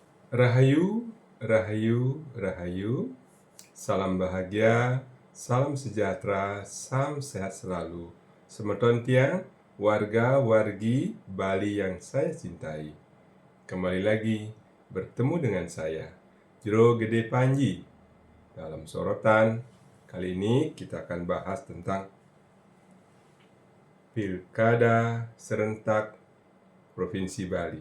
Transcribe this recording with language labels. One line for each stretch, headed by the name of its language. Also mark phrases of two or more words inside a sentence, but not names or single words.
Indonesian: Rahayu, rahayu, rahayu. Salam bahagia, salam sejahtera, salam sehat selalu.
Balinese: Semeton tiang,
Indonesian: warga-wargi Bali yang saya cintai. Kembali lagi bertemu dengan saya, Jero Gede Panji. Dalam sorotan, kali ini kita akan bahas tentang Pilkada Serentak Provinsi Bali.